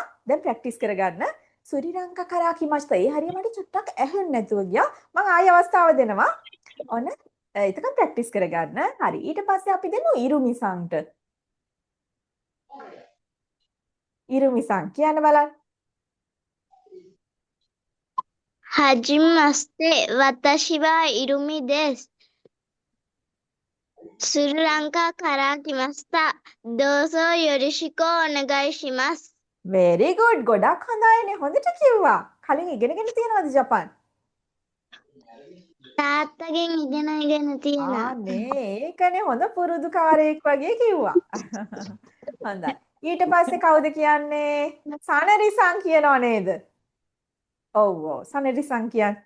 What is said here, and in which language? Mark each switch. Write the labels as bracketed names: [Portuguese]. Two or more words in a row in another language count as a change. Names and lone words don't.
[Sinhala] දැන් ප්‍රැක්ටිස් කරගන්න. [Japanese] スリランカから来ました. [Sinhala] ඒ හරිය මට චුට්ටක් ඇහෙන්නේ නැතුව ගියා. මම ආයි අවස්ථාව දෙනවා. ඔන්න එතකන් ප්‍රැක්ටිස් කරගන්න. හරි. ඊට පස්සේ අපි දෙමු ඉරුමිසන්ට. ඉරුමිසන් කියන්න බලන්න. [Japanese] Hajimasta. 私はイルミです. スリランカから来ました. どうぞよろしくお願いします. [English] very good. [Sinhala] ගොඩක් හොඳයිනේ. හොඳට කිව්වා. කලින් ඉගෙනගෙන තියෙනවද ජපාන්? තාත්තගෙන් ඉගෙන තියෙනවා. නේ ඒකනේ හොඳ පුරුදුකාරයෙක් වගේ කිව්වා. හොඳයි. ඊට පස්සේ කවුද කියන්නේ? සනරිසං කියනව නේද? ඔව් සනරිසං කියන්නේ.